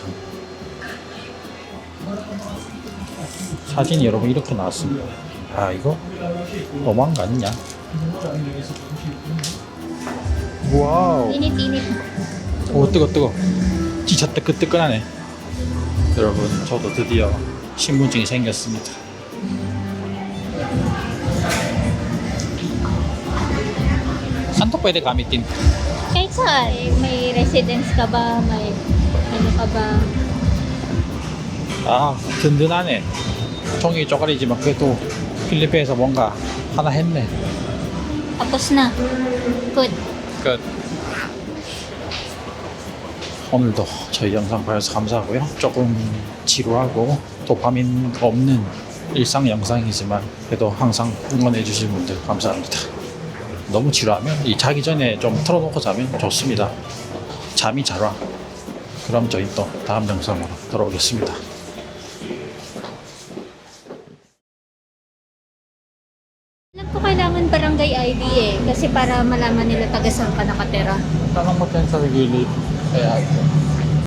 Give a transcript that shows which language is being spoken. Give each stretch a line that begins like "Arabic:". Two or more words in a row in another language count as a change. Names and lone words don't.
Korean: 사진이 여러분 이렇게 나왔습니다. 아 이거 너무한 거 아니냐? 와우.
Filipino: Init-init.
Korean: 오 뜨거. 진짜 뜨끈뜨끈하네. 여러분 저도 드디어 신분증이 생겼습니다.
Filipino: Saan to pwede gamitin? Kahit saan, may residence ka ba, may ano ka ba?
Korean: 아 든든하네. 종이 쪼가리지만 그래도 필리핀에서 뭔가 하나 했네.
Filipino: Tapos na. Good.
Korean: 끝. 오늘도 저희 영상 봐주셔서 감사하고요. 조금 지루하고 도파민 없는 일상 영상이지만 그래도 항상 응원해 주신 분들 감사합니다. 너무 지루하면 이 자기 전에 좀 틀어놓고 자면 좋습니다. 잠이 잘 와. 그럼 저희 또 다음 영상으로 돌아오겠습니다.
Filipino: Alam ko kailangan barangay ID eh. Kasi para malaman nila taga saan ka nakatira. Tanong mo dyan sa gilid. Kaya